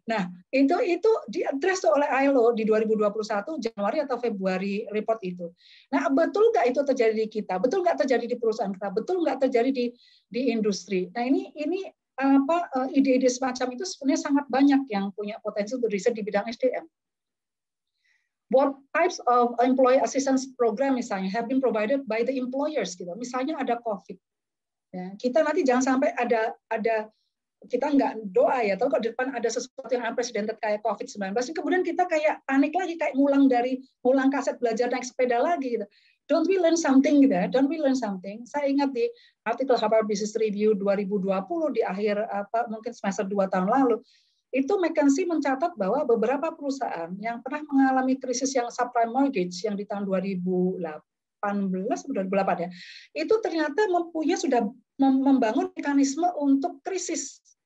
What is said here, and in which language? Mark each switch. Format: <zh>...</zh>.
<id>Nah, itu diadres oleh ILO di 2021 Januari atau Februari report itu. Nah, betul nggak itu terjadi di kita? Betul nggak terjadi di perusahaan kita? Betul nggak terjadi di industri? Nah, ini ide-ide semacam itu sebenarnya sangat banyak yang punya potensi untuk riset di bidang SDM.</id> <en>What types of employee assistance program</en> <id>misalnya</id> <en>have been provided by the employers</en> <id>gitu.</id> <en>Misalnya ada COVID. Ya, kita nanti jangan sampai ada kita nggak doa ya, atau kalau di depan ada sesuatu yang unprecedented kayak COVID-19, kemudian kita kayak panik lagi, kayak ngulang kaset belajar naik sepeda lagi gitu. Don't we learn something</en> <id>gitu ya?</id> <en>Don't we learn something?</en> <id>Saya ingat di artikel Harvard Business Review 2020 di akhir mungkin semester 2 tahun lalu, itu McKinsey mencatat bahwa beberapa perusahaan yang pernah mengalami krisis yang subprime mortgage yang di tahun 2018 atau 2008 ya, itu ternyata sudah membangun mekanisme untuk krisis.</id>